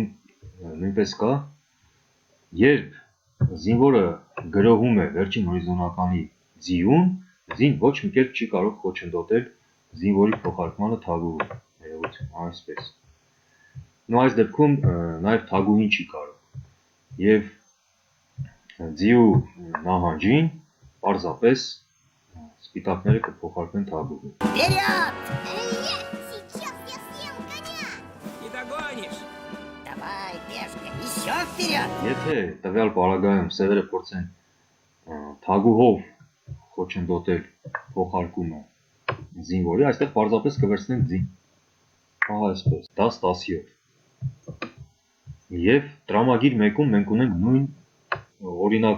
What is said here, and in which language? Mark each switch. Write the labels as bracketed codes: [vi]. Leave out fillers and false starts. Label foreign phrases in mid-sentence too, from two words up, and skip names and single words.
[hy] նույնպես կա երբ զինվորը գրոհում է վերջին հորիզոնականի ձիուն զին ոչ մի կերպ չի կարող խոչընդոտել զինվորի փոխարկմանը թագուհու այսպես նո այս դեպքում նաեւ թագուհին չի կարող եւ ձիու նահանջին պարզապես սպիտակները կփոխարկվեն թագուհու [ru] Вперед! Сейчас я съем коня! Не догонишь! Давай, пешка, еще вперед! [hy] Եթե տվյալ պարագայում սևերը փորձեն թագուհով խոչընդոտել փոխարկումը զինվորի, այստեղ պարզապես կվերցնենք ձին։ Ահա այսպես, 10-17։ Եվ տրամագիր 1-ում մենք ունենք նույն օրինակը,